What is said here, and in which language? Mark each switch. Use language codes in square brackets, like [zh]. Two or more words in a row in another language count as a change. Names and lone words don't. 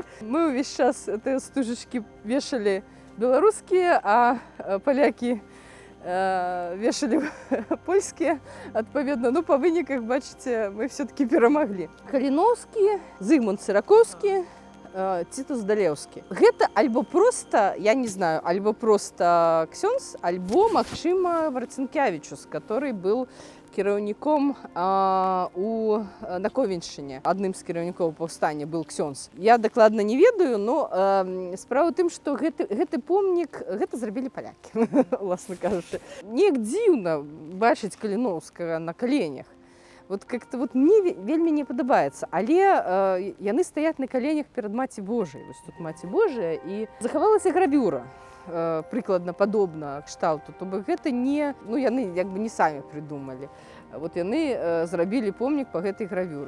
[be] Мы ўвесь час гэтыя стужачкі вешалі беларускія, а палякі вешалі польскія. Адпаведна, ну, па выніках, бачыце, мы все-таки перамаглі. Каліноўскі, Зыгмунд Сіракоўскі, Титус Далеўскі. Гэта альбо проста, я не знаю, альбо проста ксёндз, альбо, магчыма, Марцінкевічус, [ru] который был [be] кіраўніком на Ковеншчыне. Адным з кіраўнікоў паўстання был ксёндз. Я дакладна не ведаю, но справа ў тым, што гэты помнік гэта зрабілі палякі, уласна кажучы. Неяк дзіўна бачыць Каліноўскага на каленях. [ru] Вот как-то вот мне [be] вельмі не падабаецца, але яны стаяць на каленях перад Маці Божай. Вось тут Маці Божая, і захавалася гравюра, прыкладна падобна кшталту. То бок гэта не, ну яны як бы не самі прыдумалі. Вот яны зрабілі помнік па гэтай гравюры.